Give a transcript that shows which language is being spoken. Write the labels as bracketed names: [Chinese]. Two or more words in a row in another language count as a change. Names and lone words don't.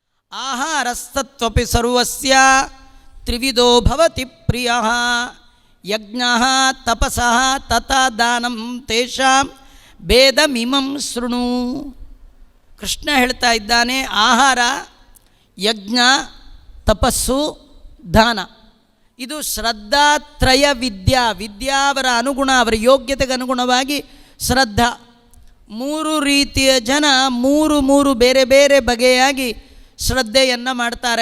[Sanskrit] ಆಹಾರಸ್ತತ್ವಪಿ ಸರ್ವಸ್ಯ ತ್ರಿವಿಧೋ ಭವತಿ ಪ್ರಿಯಃ ಯಜ್ಞಃ ತಪಸಃ ತಥಾ ದಾನಂ ತೇಷಾಂ ಭೇದಮಿಮಂ ಶೃಣು. [Kannada] ಕೃಷ್ಣ ಹೇಳ್ತಾ ಇದ್ದಾನೆ, ಆಹಾರ, ಯಜ್ಞ, ತಪಸ್ಸು, ದಾನ, ಇದು ಶ್ರದ್ಧಾತ್ರಯ ವಿದ್ಯಾ ಅವರ ಅನುಗುಣ, ಅವರ ಯೋಗ್ಯತೆಗೆ ಅನುಗುಣವಾಗಿ ಶ್ರದ್ಧಾ. ಮೂರು ರೀತಿಯ ಜನ ಮೂರು ಬೇರೆ ಬೇರೆ ಬಗೆಯಾಗಿ ಶ್ರದ್ಧೆಯನ್ನು ಮಾಡ್ತಾರೆ.